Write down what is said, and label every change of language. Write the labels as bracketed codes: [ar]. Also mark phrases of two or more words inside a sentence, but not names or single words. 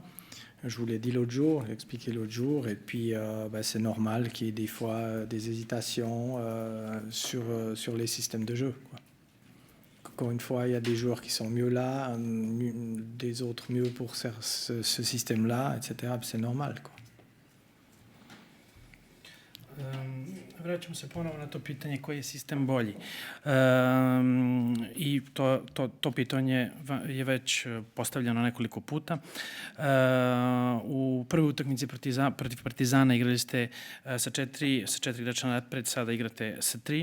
[fr] Je vous l'ai dit l'autre jour, j'ai expliqué l'autre jour, et puis c'est normal qu'il y ait des fois des hésitations sur les systèmes de jeu, quoi. Encore une fois, il y a des joueurs qui sont mieux là, des autres mieux pour ce système-là, etc. C'est normal, quoi. [sr] Vraćamo se ponovo na to pitanje koji je sistem bolji. I to pitanje je već postavljeno nekoliko puta. U prvoj utakmici protiv Partizana igrali ste sa 4 igrača napred, sada igrate sa 3.